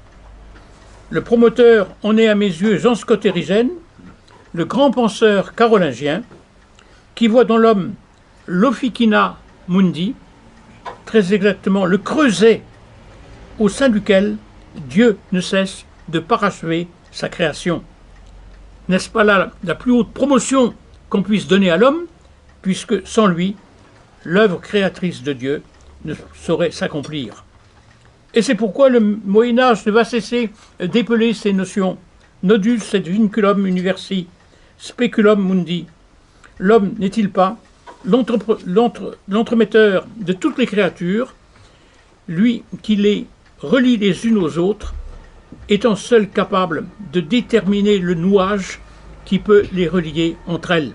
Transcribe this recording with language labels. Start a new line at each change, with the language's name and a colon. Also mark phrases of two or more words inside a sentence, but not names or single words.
French: Le promoteur en est à mes yeux Jean Scott Erigen, le grand penseur carolingien, qui voit dans l'homme l'
Latin: officina mundi,
French: très exactement le creuset au sein duquel Dieu ne cesse de parachever sa création. N'est-ce pas là la plus haute promotion qu'on puisse donner à l'homme, puisque sans lui, l'œuvre créatrice de Dieu ne saurait s'accomplir. Et c'est pourquoi le Moyen-Âge ne va cesser d'épeler ces notions.
Latin: Nodus et vinculum universi, speculum mundi.
French: L'homme n'est-il pas l'entremetteur de toutes les créatures, lui qui les relie les unes aux autres, étant seul capable de déterminer le nouage qui peut les relier entre elles.